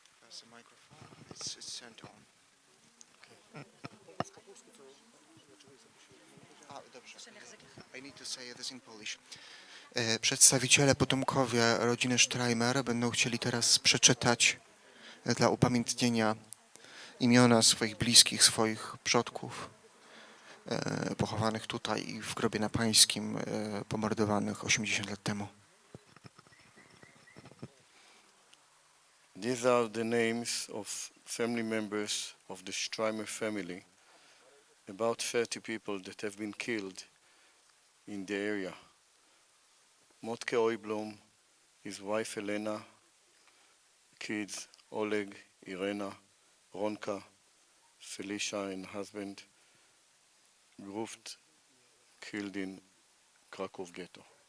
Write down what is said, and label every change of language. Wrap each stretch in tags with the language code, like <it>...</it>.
<en>The microphone is sent on. I need to say this in Polish.</en> <pl>Przedstawiciele, potomkowie rodziny Streimer będą chcieli teraz przeczytać dla upamiętnienia imiona swoich bliskich, swoich przodków pochowanych tutaj i w grobie na Pańskim, pomordowanych 80 lat temu.</pl> <en>These are the names of family members of the Streimer family, about 30 people that have been killed in the area. Motke Oiblom, his wife Elena, kids Oleg, Irena, Ronka, Felicia and husband, Gruft, killed in Krakow ghetto.</en>